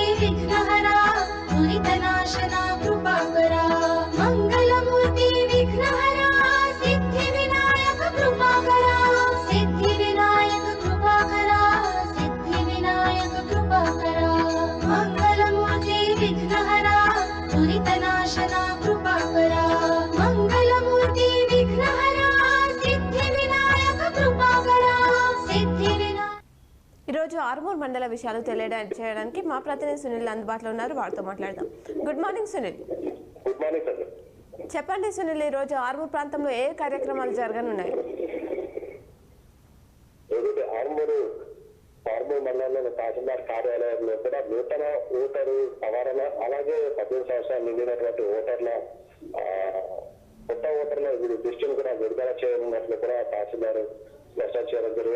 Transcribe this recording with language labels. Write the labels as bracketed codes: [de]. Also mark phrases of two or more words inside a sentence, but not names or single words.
[sa] विघ्नहरा दुरितनाशना कृपाकरा मंगलमूर्ति विघ्नहरा सिद्धिविनायक कृपाकरा सिद्धिविनायक कृपाकरा सिद्धिविनायक कृपाकरा मंगलमूर्ति विघ्नहरा दुरितनाशना कृपाकरा मंगलमूर्ति विघ्नहरा सिद्धिविनायक कृपाकरा सिद्धिविनायक [te] ఈరోజు ఆర్మూర్ మండల విషయాలు తెలియజేయడానికి మా ప్రతినిధి సునీల్ అందుబాటులో ఉన్నారు. వారితో మాట్లాడదాం. [en] good morning [te] సునీల్. [en] good morning sir. [te] చెప్పండి సునీల్, ఈరోజు ఆర్మూర్ ప్రాంతంలో ఏ కార్యక్రమాలు జరగనున్నాయి? ఆర్మూర్ మండలంలో తహసీల్దార్ కార్యాలయంలో కూడా నూతన ఓటరు సవరణ, అలాగే 18 సంవత్సరాలు నిండినటువంటి ఓటర్ల కొత్త ఓటర్ల లిస్టును కూడా విడుదల చేయనున్నట్లు కూడా తహసీల్దార్ నష్టం చేయడం జరిగింది.